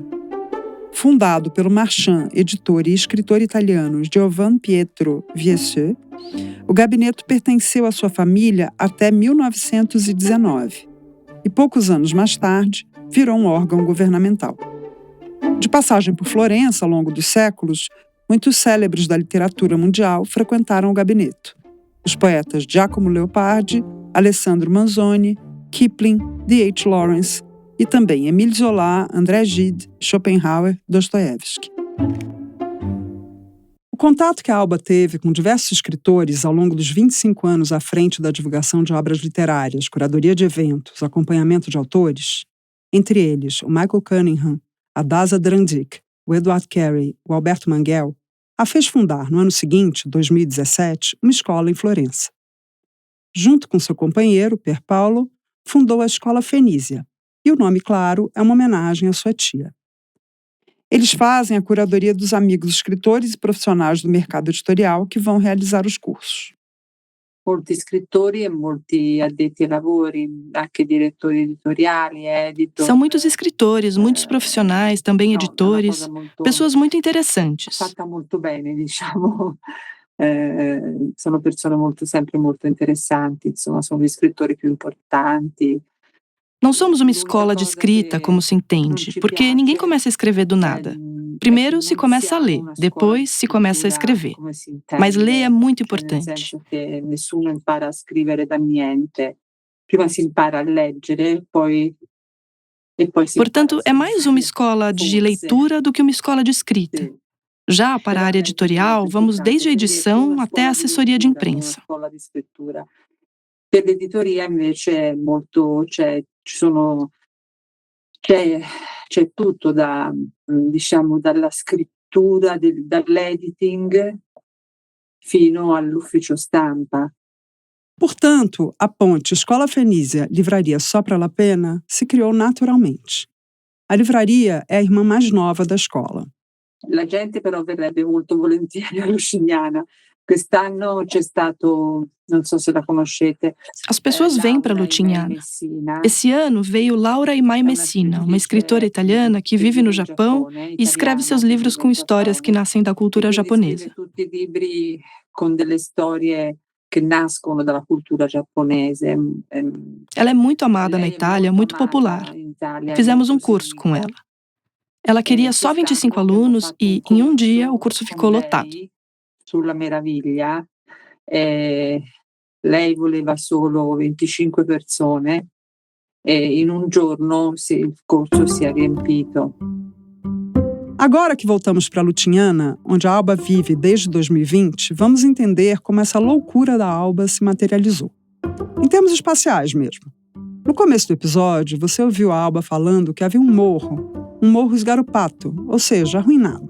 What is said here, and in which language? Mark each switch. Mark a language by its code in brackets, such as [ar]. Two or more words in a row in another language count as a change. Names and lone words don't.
[pt] Fundado pelo marchand, editor e escritor italiano Giovan Pietro Viesseux, o Gabinetto pertenceu à sua família até 1919 e, poucos anos mais tarde, virou um órgão governamental. De passagem por Florença ao longo dos séculos, muitos célebres da literatura mundial frequentaram o Gabinetto. Os poetas Giacomo Leopardi, Alessandro Manzoni, Kipling, D.H. Lawrence, e também Émile Zola, André Gide, Schopenhauer, Dostoiévski. O contato que a Alba teve com diversos escritores ao longo dos 25 anos à frente da divulgação de obras literárias, curadoria de eventos, acompanhamento de autores, entre eles o Michael Cunningham, a Daza Drandic, o Edward Carey, o Alberto Manguel, a fez fundar, no ano seguinte, 2017, uma escola em Florença. Junto com seu companheiro, Pier Paolo, fundou a Escola Fenísia, e o nome, claro, é uma homenagem à sua tia. Eles fazem a curadoria dos amigos escritores e profissionais do mercado editorial que vão realizar os cursos. [it] Molti scrittori e molti addetti ai lavori, anche direttori editoriali, editor. [pt] São muitos escritores, muitos profissionais, também editores, pessoas muito interessantes. [it] Fatta molto bene, diciamo. Sono persone sempre molto interessanti, insomma, sono gli scrittori più importanti. [pt] Não somos uma escola de escrita, como se entende, porque ninguém começa a escrever do nada. Primeiro se começa a ler, depois se começa a escrever. Mas ler é muito importante. [it] Nessuno impara a scrivere da niente. Prima si impara a leggere, poi [pt] Portanto, é mais uma escola de leitura do que uma escola de escrita. Já para a área editorial, vamos desde a edição até a assessoria de imprensa. [it] Per l'editoria invece c'è tutto diciamo dalla scrittura, dall'editing fino all'ufficio stampa. [pt] Portanto, a ponte Escola Fenísia, Livraria Sopra la Pena se criou naturalmente. A livraria é a irmã mais nova da escola. [it] La gente però verrebbe molto volentieri a Lucignana. Quest'anno c'è stato, non so se la conoscete. [pt] As pessoas vêm para Lucignana. Esse ano veio Laura Imai Messina, uma escritora italiana que vive no Japão e escreve seus livros com histórias que nascem da cultura japonesa. [it] Tutti libri con delle storie che nascono dalla cultura giapponese. [pt] Ela é muito amada na Itália, muito popular. Fizemos um curso com ela. Ela queria só 25 alunos e, em um dia, o curso ficou lotado. [it] Sulla meraviglia, lei voleva solo 25 persone e in un giorno il corso si è riempito. [pt] Agora que voltamos para Lucignana, onde a Alba vive desde 2020, vamos entender como essa loucura da Alba se materializou. Em termos espaciais mesmo. No começo do episódio, você ouviu a Alba falando que havia um morro esgaropato, ou seja, arruinado.